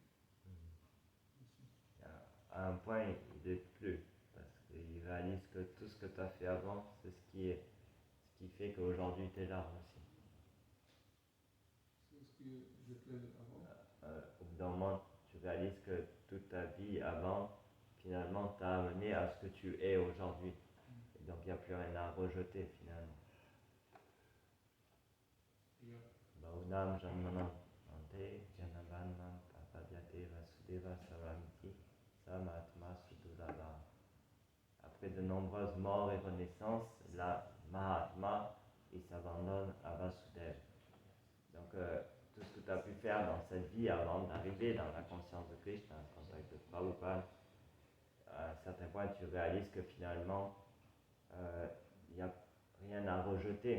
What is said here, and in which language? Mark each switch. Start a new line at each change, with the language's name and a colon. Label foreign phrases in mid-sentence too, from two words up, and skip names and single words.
French: À un point, il n'est plus, parce qu'il réalise que tout ce que tu as fait avant, c'est ce qui fait qu'aujourd'hui tu es là aussi. C'est ce que j'ai fait avant. Au bout d'un moment, tu réalises que toute ta vie avant, finalement, t'a amené à ce que tu es aujourd'hui. Et donc, il n'y a plus rien à rejeter, finalement.
Sanskrit: Bahunam janmanam ante janavanam papadyate vasudeva savamiti samatma sudurava.
French: Après de nombreuses morts et renaissances, la Mahatma, il s'abandonne à Vasudeva. Donc, tout ce que tu as pu faire dans cette vie avant d'arriver dans la conscience de Krishna, en contact de Prabhupada, à un certain point, tu réalises que finalement, il n'y a rien à rejeter.